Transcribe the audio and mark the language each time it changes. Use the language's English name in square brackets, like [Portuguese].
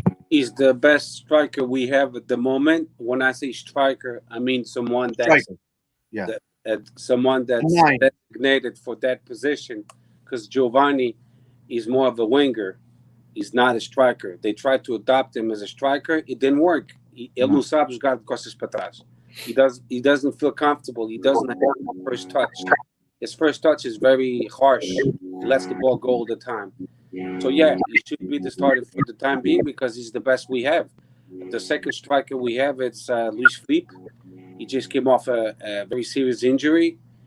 [English] He's the best striker we have at the moment. When I say striker, I mean someone that's someone that's designated for that position. Because Giovanni is more of a winger. He's not a striker. They tried to adopt him as a striker. It didn't work. [Portuguese] Ele não sabe jogar de costas para trás. [English] He doesn't feel comfortable. He doesn't have the first touch. His first touch is very harsh. He lets the ball go all the time. So yeah, he should be the starter for the time being because he's the best we have. The second striker we have it's Luis Felipe. He just came off a very serious injury.